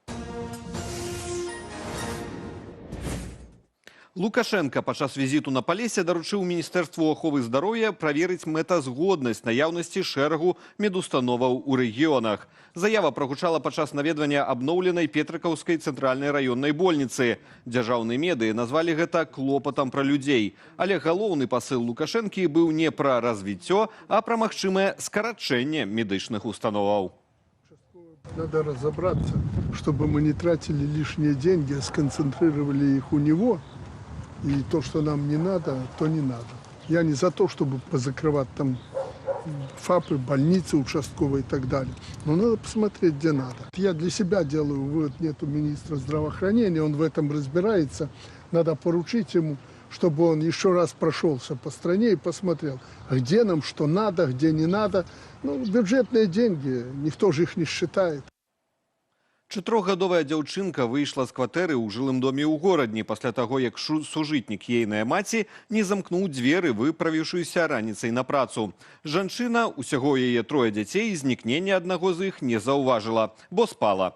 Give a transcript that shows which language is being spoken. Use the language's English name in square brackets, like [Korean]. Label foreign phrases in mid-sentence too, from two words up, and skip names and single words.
[Belarusian] Лукашенко падчас візіту на Палесе даручыў Міністэрству аховы здароўя праверыць мэтазгоднасць наяўнасці шэрагу медустановаў у рэгіёнах. Заява прагучала падчас наведвання абноўленай Петрыкаўскай цэнтральнай раённай больніцы. Дзяржаўныя медыі назвалі гэта клопатам пра людзей. Але галоўны пасыл Лукашэнкі быў не пра развіццё, а пра магчымае скарачэнне медычных установаў. [Russian] Надо разобраться, чтобы мы не тратили лишние деньги, а сконцентрировали их у него. И то, что нам не надо, то не надо. Я не за то, чтобы позакрывать там ФАПы, больницы участковые и так далее. Но надо посмотреть, где надо. Я для себя делаю вывод, нету министра здравоохранения, он в этом разбирается. Надо поручить ему, чтобы он еще раз прошелся по стране и посмотрел, где нам что надо, где не надо. Ну, бюджетные деньги, никто же их не считает. [Belarusian] 4-гадовая дзяўчынка выйшла з кватэры ў жылым доме ў горадні пасля таго, як сужытнік ейнай маці не замкнуў дзверы, выправіўшыся раніцай на працу. Жанчына, усяго яе 3 дзяцей, знікнення аднаго з іх не заўважыла, бо спала.